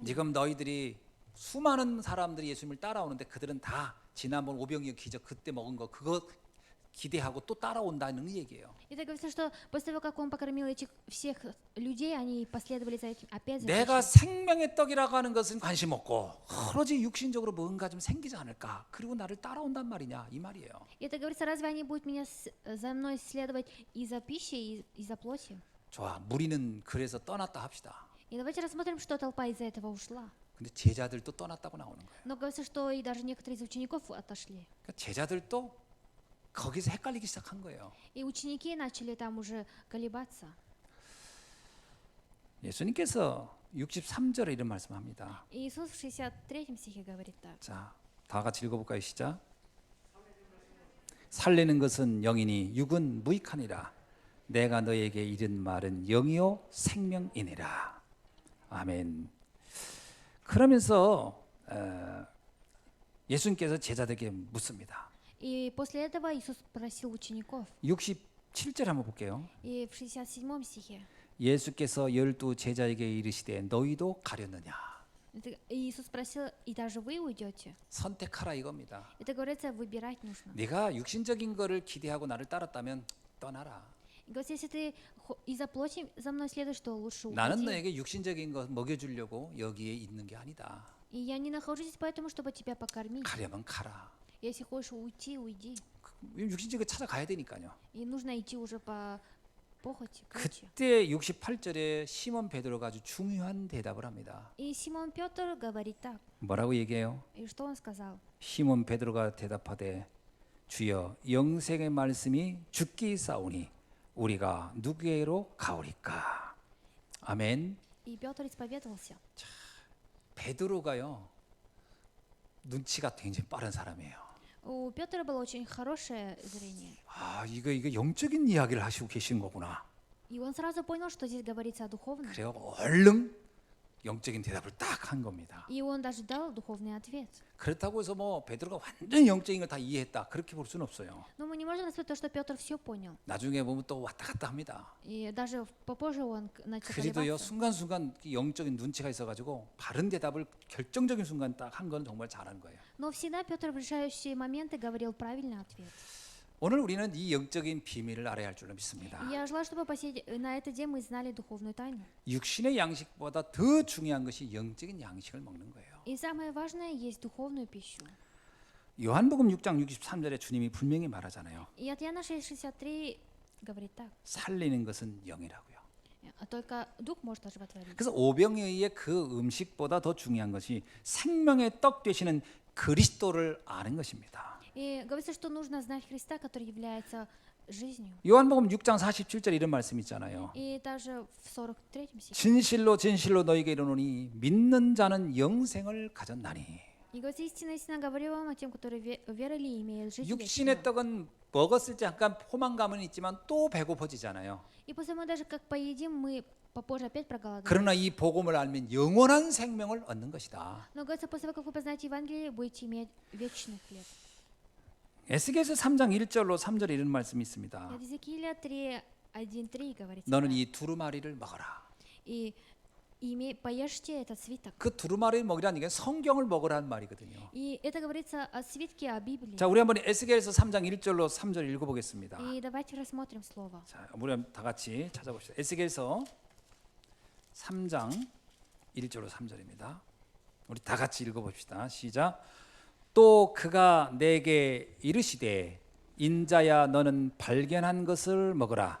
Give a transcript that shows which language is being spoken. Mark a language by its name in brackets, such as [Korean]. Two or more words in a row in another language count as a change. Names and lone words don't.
[Korean] 지금 너희들이 수많은 사람들이 예수님을 따라오는데 그들은 다 지난번 오병이어 기적 그때 먹은 거 그거 기대하고 또 따라온다는 얘기예요. [Russian] Это говорится, что после того, как он покормил этих всех людей, они последовали за этим опять. За [Korean] 내가 [Russian] пищей. [Korean] 생명의 떡이라고 하는 것은 관심 없고 오로지 육신적으로 뭔가 좀 생기지 않을까 그리고 나를 따라온단 말이냐 이 말이에요. [Russian] И это говорится, разве они будут меня за мной следовать из-за пищи, из-за плоти? [Korean] 좋아, 무리는 그래서 떠났다 합시다. [Russian] И давайте рассмотрим, что толпа из-за этого ушла. [Korean] 근데 제자들도 떠났다고 나오는 거예요. [Russian] Но говорится, что и даже некоторые из учеников отошли. [Korean] 그러니까 제자들도 거기서 헷갈리기 시작한 거예요. [Russian] И ученики начали там уже колебаться. [Korean] 예수님께서 63절에 이런 말씀합니다. [Russian] И Иисус в 63 стихе говорит так. [Korean] 자, 다 같이 읽어볼까요? 시작. 살리는 것은 영이니 육은 무익하니라. 내가 너에게 이른 말은 영이요 생명이니라. 아멘. 그러면서 예수님께서 제자들에게 묻습니다. [Russian] И после этого Иисус спросил учеников. [Korean] 67절 한번 볼게요. [Russian] И в 67 стихе [Korean] 예수께서 12 제자에게 이르시되 너희도 가렸느냐. [Russian] Иисус спросил, и даже вы уйдете? [Korean] 선택하라 이겁니다. [Russian] Это говорится, выбирать нужно. [Korean] 네가 육신적인 거를 기대하고 나를 따랐다면 떠나라. [Russian] И говорится, если ты из-за плоти за мной следуешь, то лучше [Korean] 나는 [Russian] уйти. [Korean] 너에게 육신적인 거 먹여주려고 여기에 있는 게 아니다. [Russian] И я не нахожусь здесь поэтому, чтобы тебя покормить. [Korean] 가려면 가라. [Russian] Если хочешь уйти, уйди. [Korean] 육신적인 거 찾아가야 되니까요. [Russian] И нужно идти уже по похоти, плоти. [Korean] 그때 68절에 시몬 베드로가 아주 중요한 대답을 합니다. [Russian] И Симон Петр говорит так. [Korean] 뭐라고 얘기해요? [Russian] И что он сказал? [Korean] 시몬 베드로가 대답하되 주여 영생의 말씀이 죽기 싸우니 우리가 누구에게로 가오리까? 아멘. [Russian] И Петр исповедовался. [Korean] 베드로가요 눈치가 굉장히 빠른 사람이에요. [Russian] У Петра было очень хорошее зрение. [Korean] 아 이거 영적인 이야기를 하시고 계시는 거구나. [Russian] И он сразу понял, что здесь говорится о духовном. [Korean] 그래요 얼른 영적인 대답을 딱 한 겁니다. [Russian] И он даже дал духовный ответ. [Korean] 그렇다고 해서 뭐 베드로가 완전 영적인 걸 다 이해했다 그렇게 볼 수는 없어요. [Russian] Но мы не можем рассмотреть то, что Петр все понял. [Korean] 나중에 보면 또 왔다 갔다 합니다. [Russian] И даже попозже он начал [Korean] 그래도요 [Russian] колебаться. [Korean] 순간순간 영적인 눈치가 있어가지고 바른 대답을 결정적인 순간 딱 한 건 정말 잘한 거예요. [Russian] Но всегда Петр в решающие моменты говорил правильный ответ. [Korean] 오늘 우리는 이 영적인 비밀을 알아야 할 줄로 믿습니다. [Russian] И я желаю, чтобы на этот день мы знали духовную тайну. [Korean] 육신의 양식보다 더 중요한 것이 영적인 양식을 먹는 거예요. [Russian] И самое важное есть духовную пищу. [Korean] 요한복음 6장 63절에 주님이 분명히 말하잖아요. [Russian] И от Иоанна 6:63 говорит так. [Korean] 살리는 것은 영이라고요. [Russian] Только дух может оживотворить. [Korean] 그래서 오병이어의 그 음식보다 더 중요한 것이 생명의 떡 되시는 그리스도를 아는 것입니다. [Russian] И говорится, что нужно знать Христа, который является жизнью. [Korean] 요한복음 6장 47절 이런 말씀 있잖아요. [Russian] И даже в 43 стихе. [Korean] 진실로 진실로 너희에게 이르노니 믿는 자는 영생을 가졌나니. [Russian] И говорится, истинно, истинно говорю вам о тем, которые верили и имеют жизнь [Korean] 육신의 [Russian] вечную. [Korean] 떡은 먹었을 때 약간 포만감은 있지만 또 배고파지잖아요. [Russian] И после мы даже как поедим, мы попозже опять проголодаем. [Korean] 그러나 이 복음을 알면 영원한 생명을 얻는 것이다. [Russian] Но говорится, после того, как вы познаете Евангелие, будете иметь вечный хлеб. [Korean] 에스겔서 3장 1절로 3절에 이런 말씀이 있습니다. [Russian] От Иезекииля 3:1-3 говорится. [Korean] 너는 [Russian] так. [Korean] 이 두루마리를 먹어라. [Russian] И поешьте этот свиток. [Korean] 그 두루마리를 먹이라는 게 성경을 먹으라는 말이거든요. [Russian] И это говорится о свитке, о Библии. [Korean] 자, 우리 한번 에스겔서 3장 1절로 3절 읽어보겠습니다. [Russian] И давайте рассмотрим слово. [Korean] 자, 우리 다 같이 찾아봅시다. 에스겔서 3장 1절로 3절입니다. 우리 다 같이 읽어봅시다. 시작. 또 그가 내게 이르시되 인자야 너는 발견한 것을 먹으라.